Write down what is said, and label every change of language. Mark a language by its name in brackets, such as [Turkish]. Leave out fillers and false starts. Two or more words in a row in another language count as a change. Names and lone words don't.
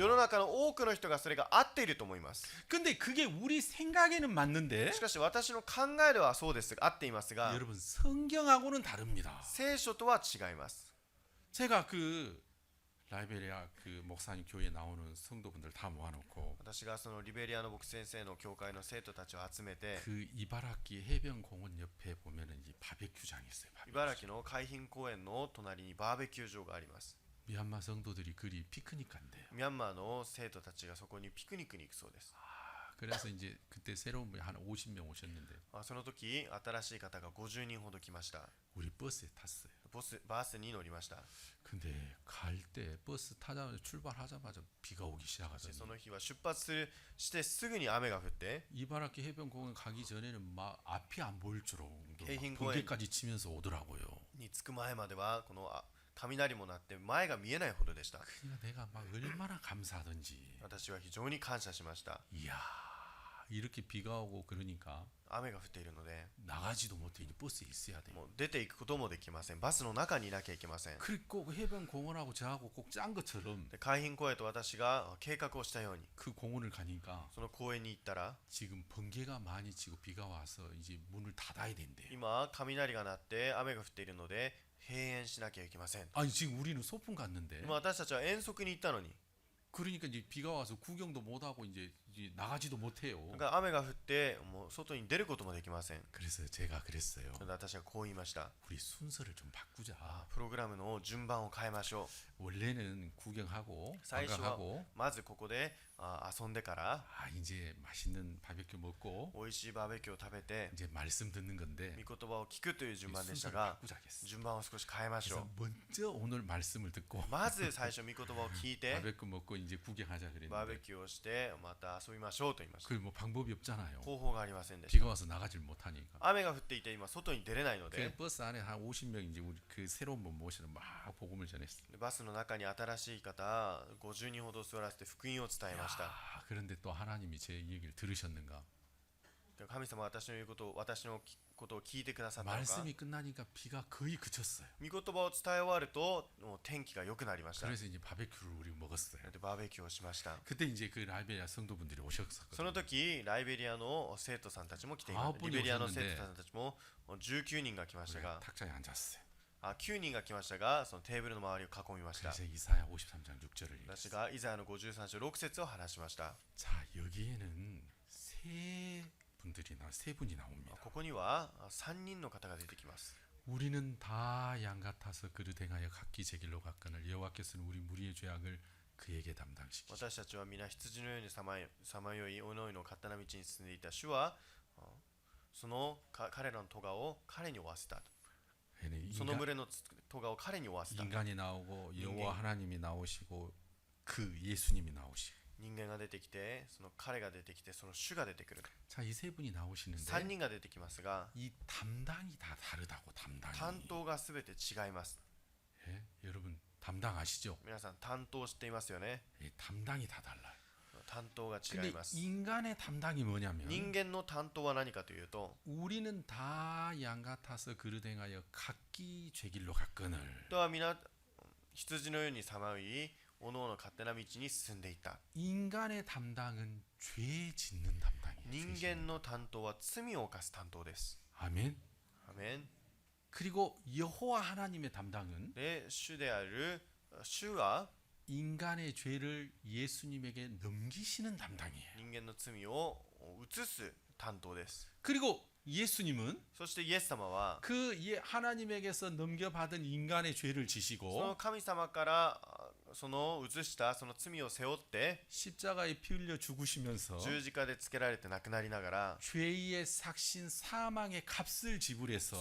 [Japanese] 世の中の多くの人がそれが合っていると思います。 [Korean] 근데 그게 우리 생각에는 맞는데 [Japanese] しかし私の考えではそうです。合っていますが、 [Korean] 여러분 성경하고는 다릅니다. [Japanese] 聖書とは違います。 [Korean] 제가 그 라이베리아 그 목사님 교회에 나오는 성도분들 다 모아놓고 [Japanese] 私がそのリベリアの牧先生の教会の生徒たちを集めて、 [Korean] 그 이바라키 해변공원 옆에 보면은 이 바베큐장이 있어요. [Japanese] 茨城の海浜公園の隣にバーベキュー場があります。 [Korean] 미얀마 성도들이 그리 피크닉 간대요. [Japanese] ミャンマーの生徒たちがそこにピクニックに行くそうです。 [Korean] 그래서 이제 그때 새로운 분이 한 50명 오셨는데 [Japanese] その時、新しい方が50人ほど来ました。 [Korean] 우리 버스에 탔어요. [Japanese] バスに乗りました。 [Korean] 근데 갈 때 버스 타자마자 출발하자마자 비가 오기 [Japanese] そ [Korean] 시작하더니 [Japanese] の日は出発してすぐに雨が降って、 [Korean] 이바라키 해변공원 가기 전에는 막 앞이 안 보일 정도로 해변 막 번개까지 치면서 오더라고요. [Japanese] に着く前まではこの雷も鳴って前が見えないほどでした。 [Korean] 그러니까 내가 막 얼마나 감사하던지. [Japanese] 私は非常に感謝しました。 [Korean] 이야 이렇게 비가 오고 그러니까 [Japanese] 雨が降っているので、 [Korean] 나가지도 못해 이제 버스에 있어야 돼. [Japanese] もう出ていくこともできません。バスの中にいなきゃいけません。 [Korean] 그리고 꼭 해변공원하고 저하고 꼭 짠 것처럼 [Japanese] で海浜公園と私が計画をしたように、 [Korean] 그 공원을 가니까 [Japanese] その公園に行ったら、 [Korean] 지금 번개가 많이 치고 비가 와서 이제 문을 닫아야 된대요. [Japanese] 今雷が鳴って雨が降っているので閉園しなきゃいけません。 [Korean] 아니 지금 우리는 소풍 갔는데 [Japanese] 今私たちは遠足に行ったのに、 [Korean] 그러니까 이제 비가 와서 구경도 못 하고 이제 나가지도 못해요. [Japanese] だから雨が降ってもう外に出ることもできません。 [Korean] 그래서 제가 그랬어요. [Japanese] それで私はこう言いました。 [Korean] 우리 순서를 좀 바꾸자. [Japanese] プログラムの順番を変えましょ [Korean] 원래는 구경하고 [Japanese] う。最初は [Korean] 관광하고 [Japanese] まずここで遊んでから [Korean] 이제 맛있는 바베큐 먹고 [Japanese] 美味しいバーベキューを食べて [Korean] 이제 말씀 듣는 건데 [Japanese] 御言葉を聞くという順番でした [Korean] 순서를 [Japanese] が、 [Korean] 바꾸자겠어. [Japanese] 順番を少し変えましょ [Korean] 그래서 먼저 오늘 말씀을 듣고 [Japanese] う。まず最初御言葉を聞いて [Korean] 바베큐 먹고 이제 구경하자 [Japanese] バーベ [Korean] 그랬는데 [Japanese] キューをしてまた遊びましょうと言いました。 [Korean] 그 뭐 방법이 없잖아요. [Japanese] 方法がありませんでし [Korean] 비가 와서 나가질 못하니까. [Japanese] た。雨が降っていて今外に出れないの [Korean] 그 [Japanese] で、 [Korean] 버스 안에 한 50명 이제 우리 그 새로운 분 모시는 막 복음을 전했어. [Japanese] バスの中に新しい方50人ほど座らせて福音を伝えました。 [Korean] 그런데 또 하나님이 제 얘기를 들으셨는가? [Japanese] 神様は私の言うことを聞いてくださったのか。 [Korean] 말씀이 끝나니까 비가 거의 그쳤어요. [Japanese] 御言葉を伝え終わるともう天気が良くなりました。 [Korean] 그래서 이제 바베큐를 우리 먹었어요. [Japanese] でバーベキューをしました。 [Korean] 그때 이제 그 라이베리아 성도분들이 [Japanese] その [Korean] 오셨었거든요. [Japanese] 時ライベリアの生徒さんたちも来ていました。 [Korean] 9 [Japanese] リベリアの [Korean] 분이 [Japanese] 生徒さんたちも19人が来ました [Korean] 우리가 [Japanese] が、 [Korean] 탁자에 앉았어요. [Japanese] 9 人が来ましたが、そのテーブルの周りを囲みました。 [Korean] 그래서 이사야 53장 6절을 [Japanese] 私 [Korean] 읽었어요. [Japanese] がイザヤの53章6節を話しました。 [Korean] 자, 여기에는 세 세 분이 나옵니다. [Japanese] ここには3人の方が出てきます。 [Korean] 우리는 다 양 같아서 그릇 행하여 각기 제 길로 갔거늘 여호와께서는 우리 무리의 죄악을 그에게 담당시키시고 [Japanese] 私たちは皆羊のようにさまよいおのおの勝手な道に進んでいた。主はその彼らの咎を彼に負わせた。その群れの咎を彼に負わせた。 [Korean] 인간이 나오고 여호와 하나님이 나오시고 그 예수님이 나오시고 [Japanese] 人間が出てきて、その彼が出てきて、その主が出てくる。 [Korean] 자, 이 세 분이 [Japanese] 3 [Korean] 나오시는데 [Japanese] 人が出てきますが、 [Korean] 이 담당이 다 다르다고 담당이. [Japanese] 担当がすべて違います。 [Korean] 예? 여러분 담당 아시죠? [Japanese] 皆さん担当していますよね。 [Korean] 예, 담당이 다 달라요. [Japanese] 担当が違 [Korean] 근데 [Japanese] います。 [Korean] 인간의 담당이 뭐냐면 [Japanese] 人間の担当は何かというと、 [Korean] 우리는 다 양 같아서 그릇 행하여 각기 죄 길로 갔거늘 [Japanese] 人は皆羊のようにさまよい、おのおの勝手な道に進んでいた。 [Korean] 인간의 담당은 죄 짓는 담당이에요. [Japanese] 人 [Korean] 죄 짓는. [Japanese] 間の担当は罪を犯す担当です。 [Korean] 아멘. [Japanese] アメン。 [Korean] 그리고 여호와 하나님의 담당은 [Japanese] で、主である主は [Korean] 인간의 죄를 예수님에게 넘기시는 담당이에요. [Japanese] 人間の罪を移す担当です。 [Korean] 그리고 예수님은 [Japanese] そしてイエス様は [Korean] 그 하나님에게서 넘겨받은 인간의 죄를 [Japanese] その [Korean] 지시고 [Japanese] 神様からその移したその罪を背負って [Korean] 십자가에 피 흘려 죽으시면서 [Japanese] 十字架でつけられて亡くなりながら [Korean] 죄의 삭신 사망의 값을 지불해서